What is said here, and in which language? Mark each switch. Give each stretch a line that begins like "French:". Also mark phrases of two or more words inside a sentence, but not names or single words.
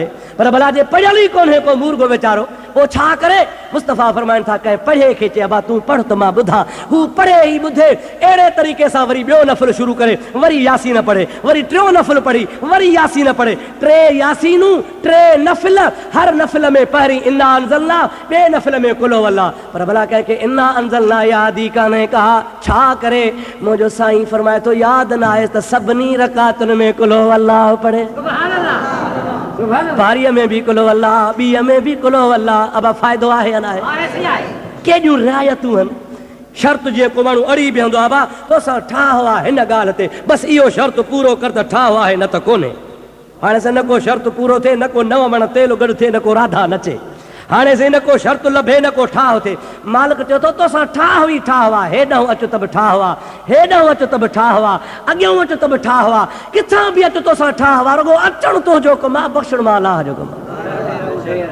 Sindhi: पर भला जे पढ़ियल ई कोन्हे को मूर्गो वीचारो, पोइ छा करे? मुस्तफ़ा फरमाइनि था कंहिं पढ़े खे चए बा तूं पढ़ त मां ॿुधां, हू पढ़े ई ॿुधे। अहिड़े तरीक़े सां वरी ॿियो नफ़िल शुरू करे, वरी यासीन पढ़े, वरी 3 नफ़िल पढ़ी, वरी यासीन पढ़े। 3 यासीनूं, 3 नफ़िल, हर नफ़िल में पहिरीं
Arabic: إنا أنزلنا,
Sindhi: ॿिए नफ़िल में
Arabic: قل هو الله.
Sindhi: पर भला कंहिंखे
Arabic: إنا أنزلنا
Sindhi: यादि ई कान्हे का, छा करे? मुंहिंजो साईं फरमाए थो यादि न आहे त सभिनी रकातुनि में
Arabic: قل هو الله
Sindhi: पढ़े। बारीअ में बि
Arabic: قل هو الله,
Sindhi: ॿीअ में बि
Arabic: قل هو الله.
Sindhi: अब फ़ाइदो आहे या न आहे? केॾियूं रिआयतूं आहिनि। शर्त जेको माण्हू अड़ी बीहंदो आहे बा तोसां ठाह आहे हिन ॻाल्हि ते, बसि इहो शर्त पूरो कर त ठाह आहे, न त कोन्हे। हाणे से न को शर्त पूरो थिए, न को 9 मण तेल गॾु थिए, न को राधा नचे। हाणे से न को शर्त लभे, न को ठाह थिए। मालिक चयो थो तोसां ठाह हुई, ठाह हुआ, हेॾां अचु त बि ठाह हुआ, हेॾां अचु त बि ठाह हुआ, अॻियां अचु त बि ठाह हुआ, किथां बि अचु तोसां ठाह हुआ, रुॻो अचणु तुंहिंजो कमु आहे, बख़्शण मां अलाह जो कमु आहे।